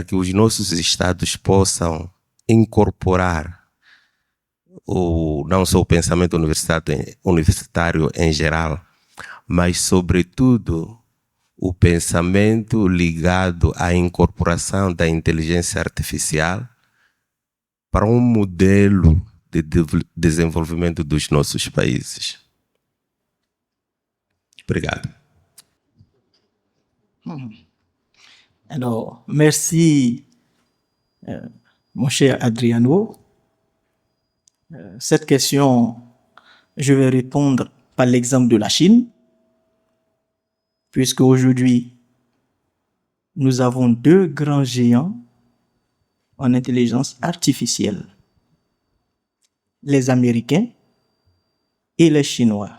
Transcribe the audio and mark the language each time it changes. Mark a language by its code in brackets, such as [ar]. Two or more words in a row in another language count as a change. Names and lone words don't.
[pt] que os nossos estados possam incorporar não só o pensamento universitário em geral, mas, sobretudo, o pensamento ligado à incorporação da inteligência artificial para um modelo de desenvolvimento dos nossos países. Obrigado. [fr] Alors, merci, mon cher Adriano. Cette question, je vais répondre par l'exemple de la Chine, puisque aujourd'hui, nous avons deux grands géants en intelligence artificielle, les Américains et les Chinois.